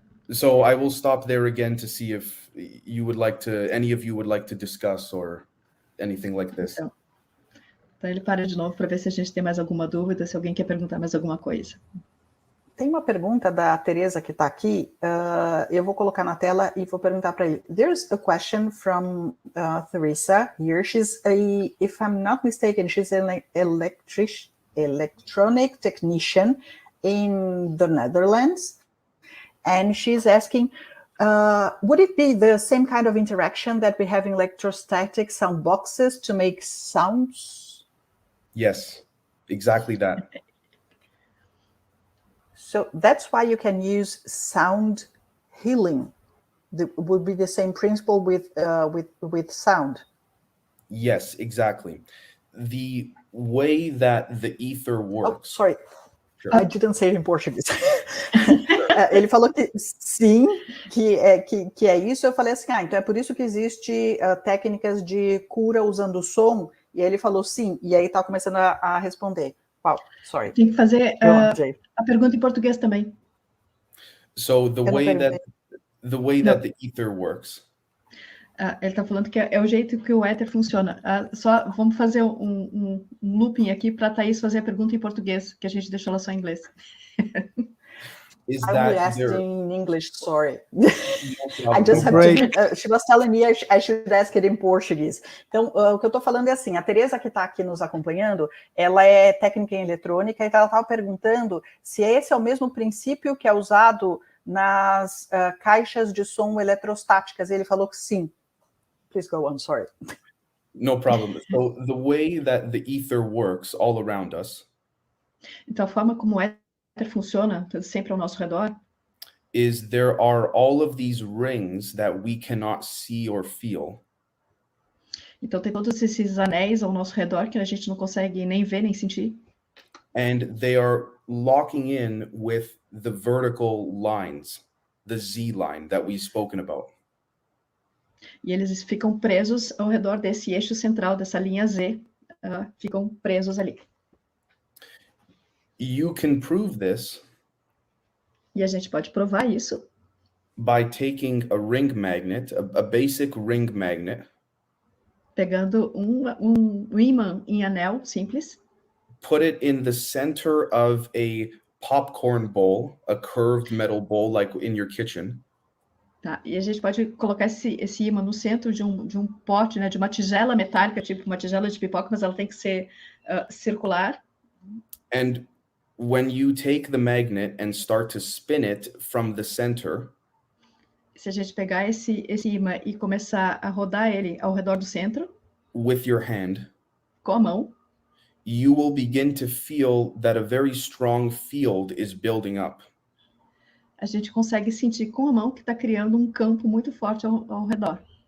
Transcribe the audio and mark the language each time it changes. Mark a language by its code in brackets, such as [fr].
[en] So I will stop there again to see if any of you would like to discuss or anything like this. [pt] Então ele para de novo para ver se a gente tem mais alguma dúvida, se alguém quer perguntar mais alguma coisa. Tem uma pergunta da Teresa que está aqui, eu vou colocar na tela e vou perguntar para ele. [en] There's a question from Teresa here. If I'm not mistaken, she's an electronic technician in the Netherlands. And she's asking, would it be the same kind of interaction that we have in electrostatic sound boxes to make sounds? Yes, exactly that. So that's why you can use sound healing. It would be the same principle with sound. Yes, exactly. The way that the ether works. Oh, sorry. Sure. I didn't say it in Portuguese. [pt] Ele falou que sim, que é isso. Eu falei assim, então é por isso que existe técnicas de cura usando som. E aí ele falou sim, e aí tá começando a responder. [en] Wow, sorry. [pt] Tem que fazer a pergunta em português também. [en] So the way that the ether works. [pt] Ele está falando que é o jeito que o éter funciona. Só vamos fazer um looping aqui para a Thaís fazer a pergunta em português, que a gente deixou ela só em inglês. [en] I will ask in English, sorry. I just have to, she was telling me I should ask it in Portuguese. [pt] Então, o que eu estou falando é assim, a Teresa que está aqui nos acompanhando, ela é técnica em eletrônica e ela estava perguntando se esse é o mesmo princípio que é usado nas caixas de som eletrostáticas. E ele falou que sim. [en] Please go on, sorry. [pt] No problem. [en] So the way that the ether works all around us. [pt] Então, a forma como o éter funciona sempre ao nosso redor [en] is there are all of these rings that we cannot see or feel. [pt] Então tem todos esses anéis ao nosso redor que a gente não consegue nem ver nem sentir. [en] And they are locking in with the vertical lines, the Z line that we've spoken about. [pt] E eles ficam presos ao redor desse eixo central, dessa linha Z, ficam presos ali. [en] You can prove this [pt] e a gente pode provar isso [en] by taking a ring magnet, a basic ring magnet, [pt] pegando um ímã em anel simples, [en] put it in the center of a popcorn bowl, a curved metal bowl like in your kitchen. [pt] Tá, e a gente pode colocar esse ímã no centro de um pote, né, de uma tigela metálica, tipo uma tigela de pipoca, mas ela tem que ser circular. [en] And when you take the magnet and start to spin it from the center, [pt] se a gente pegar esse ímã e começar a rodar ele ao redor do centro, [en] with your hand, [pt] com a mão, [en] you will begin to feel that a very strong field is building up. [pt] A gente consegue sentir com a mão que está criando um campo muito forte ao redor.